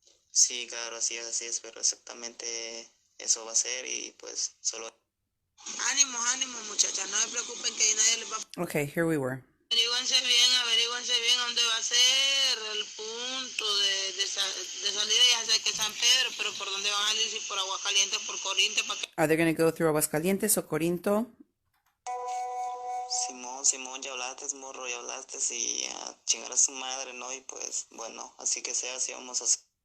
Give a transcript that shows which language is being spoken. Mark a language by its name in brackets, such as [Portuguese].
[Spanish] Sí, claro, así es, pero exactamente eso va a ser y pues solo... Ánimo, muchachas, no se preocupen que nadie les va a... [English] Okay, here we were. [Spanish] Averíguense bien dónde va a ser el punto de salida. Ya sé que San Pedro, pero ¿por dónde van a salir? Si por Aguascalientes, por Corinto, ¿para qué? [English] Are they going to go through Aguascalientes o Corinto? [Spanish] Simón, ya hablaste, morro, ya hablaste y a chingar a su madre, ¿no? Y pues, bueno, así que sea, así vamos a hacer.